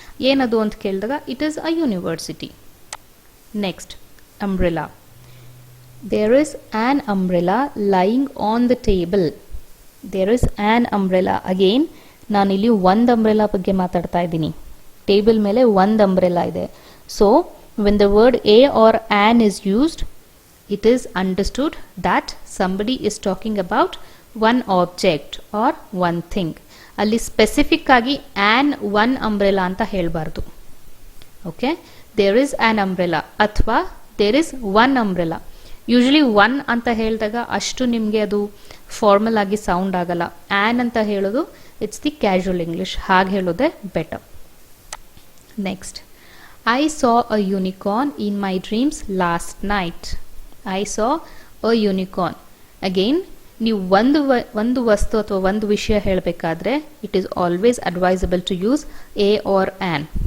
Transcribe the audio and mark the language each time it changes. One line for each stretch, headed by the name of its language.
Kannada: ಏನದು ಅಂತ ಕೇಳಿದಾಗ
English: It is a university. Next, umbrella. There is an umbrella lying on the table. There is an umbrella.
Kannada: Again, ನಾನಿಲ್ಲಿ ಒಂದು umbrella ಬಗ್ಗೆ ಮಾತಾಡ್ತಾ ಇದ್ದೀನಿ. ಟೇಬಲ್ ಮೇಲೆ ಒಂದು ಅಂಬ್ರೆಲಾ ಇದೆ.
English: So when the word a or an is used, it is understood that somebody is talking about one object or one thing.
Kannada: ಅಲ್ಲಿ specific ಆಗಿ an one umbrella ಅಂತ ಹೇಳಬಾರ್ದು.
English: Okay, there is an umbrella ಅಥವಾ there is one umbrella.
Kannada: Usually one ಅಂತ ಹೇಳಿದಾಗ ಅಷ್ಟು ನಿಮಗೆ ಅದು ಫಾರ್ಮಲ್ ಆಗಿ ಸೌಂಡ್ ಆಗಲ್ಲ.
English: an
Kannada: ಅಂತ ಹೇಳೋದು
English: it's the casual English,
Kannada: ಹಾಗೆ ಹೇಳೋದೇ
English: Better. Next, I saw a unicorn in my dreams last night. I saw a unicorn. Again,
Kannada: ನೀವು ಒಂದು ವಸ್ತು ಅಥವಾ ಒಂದು ವಿಷಯ ಹೇಳಬೇಕಾದ್ರೆ
English: It is always advisable to use a or an.